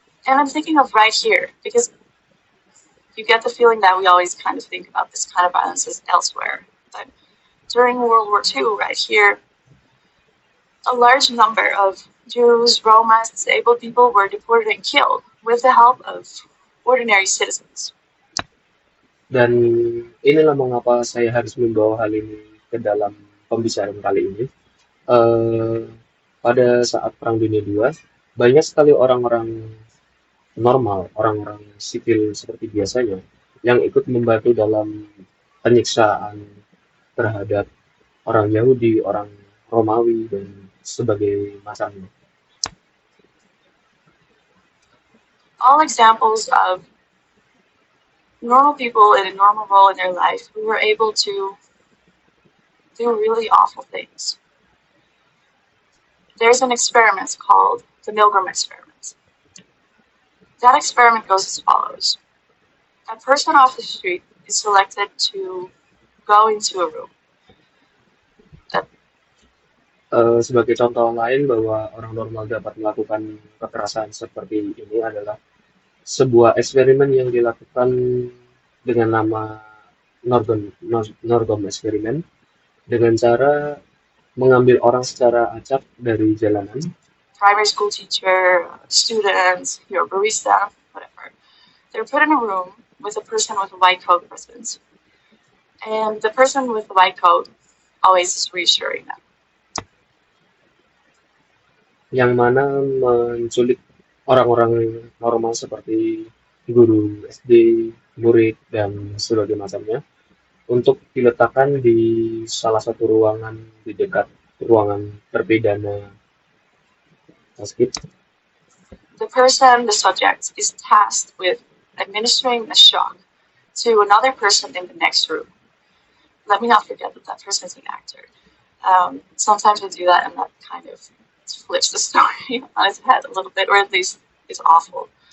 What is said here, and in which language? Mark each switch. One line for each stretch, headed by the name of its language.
English: And I'm thinking of right here, because you get the feeling that we always kind of think about this kind of violence as elsewhere. But during World War II, right here, a large number of Jews, Roma, disabled people were deported and killed with the help of ordinary citizens.
Indonesian: Dan inilah mengapa saya harus membawa hal ini ke dalam pembicaraan kali ini. Pada saat Perang Dunia II, banyak sekali orang-orang normal, orang-orang sipil seperti biasanya, yang ikut membantu dalam penyiksaan terhadap orang Yahudi, orang Romawi, dan sebagai macamnya.
English: All examples of normal people in a normal role in their life who were able to do really awful things. There's an experiment called the Milgram experiment. That experiment goes as follows. A person off the street is selected to go into a room.
Indonesian: Sebagai contoh lain bahwa orang normal dapat melakukan kekerasan seperti ini adalah sebuah eksperimen yang dilakukan dengan nama Norgom eksperimen, dengan cara mengambil orang secara acak dari jalanan.
English: Primary school teacher, students, barista, whatever. They're put in a room with a person with a white coat present. And the person with the white coat always is reassuring them.
Indonesian: Yang mana menculik orang-orang normal seperti guru SD, murid, dan sebagainya macamnya untuk diletakkan di salah satu ruangan di dekat ruangan terpidana tersebut.
English: The person, the subject, is tasked with administering a shock to another person in the next room. Let me not forget that that person is an actor. Sometimes we do that and that kind of flips the story on its head a little bit, or at least it's awful.